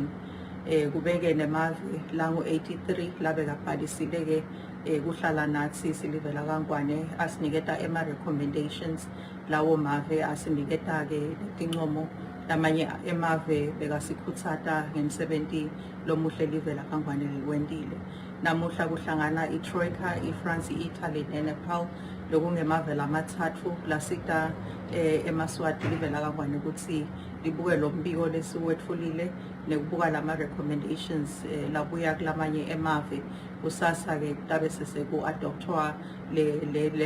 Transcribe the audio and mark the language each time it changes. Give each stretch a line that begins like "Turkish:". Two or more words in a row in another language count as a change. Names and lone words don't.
Swati: Kubeke nemave langu-83 labekabhalisile-ke kuhlala nathi silivela Kangwane asiniketa ema-recommendations lawo mave asiniketa-ke tincomo lamanye emave bekasikhutsata ngemsebenti lomuhle livela Kangwane likwentile. Namuhla kuhlangana i-Troika, i-France, i-Italy ne-Nepal lokungemave lamathatfu lasita emaswati livela Kangwane ukuthi libuke lo mbiko lesiwetfulile nekubuka lama-recommendations labuya kulamanye emave kusasa-ke kutabe seseku-adoptwa le